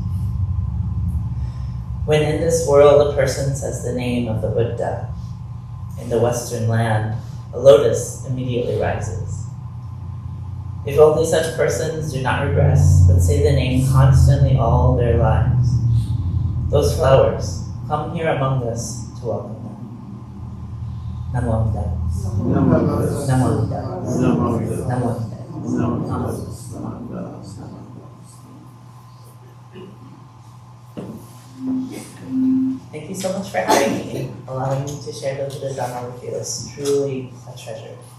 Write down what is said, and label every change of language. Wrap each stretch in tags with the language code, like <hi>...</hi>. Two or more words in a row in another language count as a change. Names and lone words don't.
<en>When in this world a person says the name of the Buddha, in the Western land, a lotus immediately rises. If only such persons do not regress, but say the name constantly all their lives, those flowers come here among us to welcome them.</en> <ja>Namo Amida. Namo Amida. Namo Amida.</ja> <en>Thank you so much for having me and allowing me to share the Buddha Dharma with you. It's truly a treasure.</en>